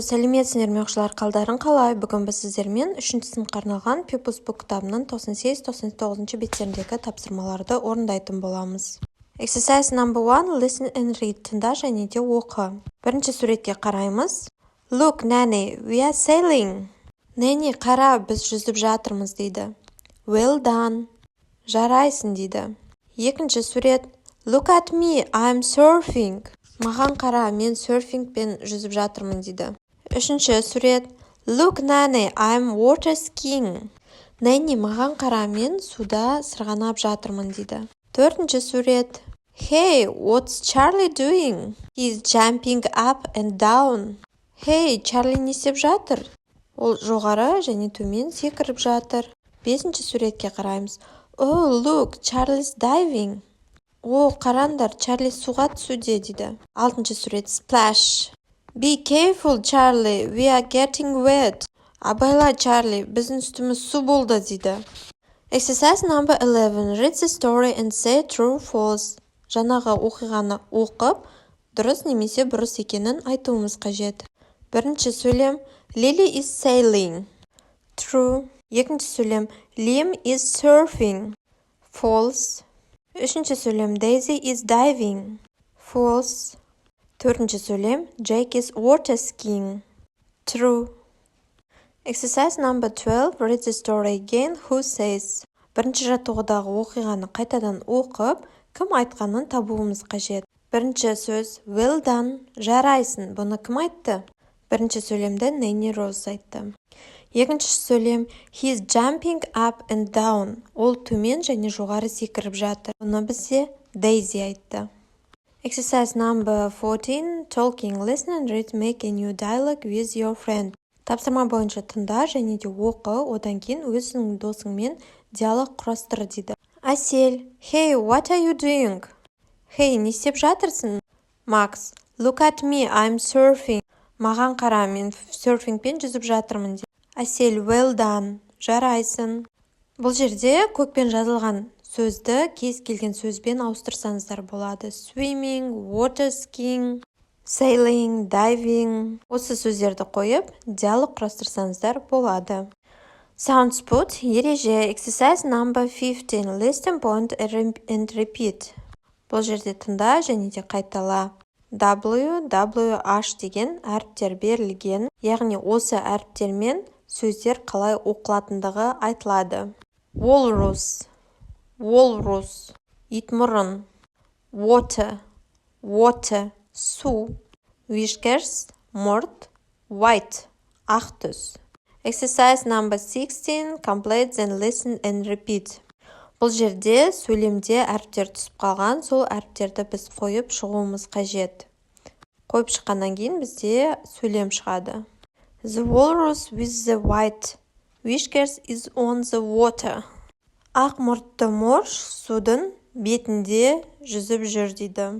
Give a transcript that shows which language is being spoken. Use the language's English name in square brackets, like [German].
[Kazakh] Сәлеметсіңдер ме оқушылар, қалдарың қалай? Бүгін біз сіздермен 3-ші сыныпқа арналған People's Book кітабының 98-99 беттеріндегі тапсырмаларды орындайтын боламыз. [English] Exercise number 1, listen and read. [Kazakh] Тыңда және де оқы. Бірінші суретке қараймыз. [English] Look, Nanny, we are sailing. [Kazakh] Nanny, қара, біз жүзіп жатырмыз дейді. [English] Well done. [Kazakh] Жарайсың дейді. Екінші сурет. [English] Look at me, I'm surfing. [Kazakh] Маған қара, мен серфингпен жүзіп жатырмын дейді. Үшінші сурет. [English] Look, Nanny, I'm water skiing. [Kazakh] Nanny, маған қара, мен суда сырғанап жатырмын дейді. Төртінші сурет. [English] Hey, what's Charlie doing? He's jumping up and down. [Kazakh] Hey, Charlie не істеп жатыр? Ол жоғары және төмен секіріп жатыр. Бесінші суретке қараймыз. [English] Oh, look, Charlie's diving. [Kazakh] О, қараңдар, Чарли суға түсуде дейді. Алтыншы сурет. Splash. [English] Be careful, Charlie, we are getting wet. [Kazakh] Абайла, Чарли, біздің үстіміз су болды дейді. [English] Exercise number 11. Read the story and say true, false. [Kazakh] Жаңағы оқиғаны оқып, дұрыс немесе бұрыс екенін айтуымыз қажет. Бірінші сөйлем. [English] Lily is sailing. True. [Kazakh] Екінші сөйлем. [English] Liam is surfing. False. [Kazakh] Үшінші сөйлем. [English] Daisy is diving. False. [Kazakh] Төртінші сөйлем. [English] Jake is water skiing. True. Exercise number 12. Read the story again. Who says? [Kazakh] Бірінші жаттығудағы оқиғаны қайтадан оқып, кім айтқанын табуымыз қажет. Бірінші сөз. [English] Well done. [Kazakh] Жарайсың. Бұны кім айтты? Бірінші сөйлемді Nanny Rose айтты. Екінші сөйлем. [English] He's jumping up and down. [Kazakh] Ол төмен және жоғары секіріп жатыр. Бұны бізде Daisy айтты. [English] Exercise number 14. Talking, listen and read, make a new dialogue with your friend. [Kazakh] Тапсырма бойынша тыңда және де оқы, одан кейін өзіңнің досыңмен диалог құрастыр дейді. [English] Асель. Hey, what are you doing? [Kazakh] Hey, не істеп жатырсың? [English] Max. Look at me, I'm surfing. [Kazakh] Маған қара, мен серфингпен жүзіп жатырмын дейді. [English] Асель, well done. [Kazakh] Жарайсың. Бұл жерде көкпен жазылған сөзді кез келген сөзбен ауыстырсаңыздар болады. [English] Swimming, water skiing, sailing, diving. [Kazakh] Осы сөздерді қойып, диалог құрастырсаңыздар болады. [English] Sounds put. [Kazakh] Ереже. [English] Exercise number 15. Listen, point and repeat. [Kazakh] Бұл жерде тыңда және де қайтала. W, H деген әріптер берілген. Яғни осы әріптермен сөздер қалай оқылатындығы айтылады. [English] Walrus, walrus, итмұрын. Water, water, су. [Kazakh] Whiskers, мұрт. White, ақ түс. [English] Exercise number 16. Complete then listen and repeat. [Kazakh] Бұл жерде сөйлемде әріптер түсіп қалған, сол әріптерді біз қойып шығуымыз қажет. Қойып шыққаннан кейін бізде сөйлем шығады. [English] The walrus with the white whiskers is on the water. [Kazakh] Ақ мұртты морж судың бетінде жүзіп жүр дейді.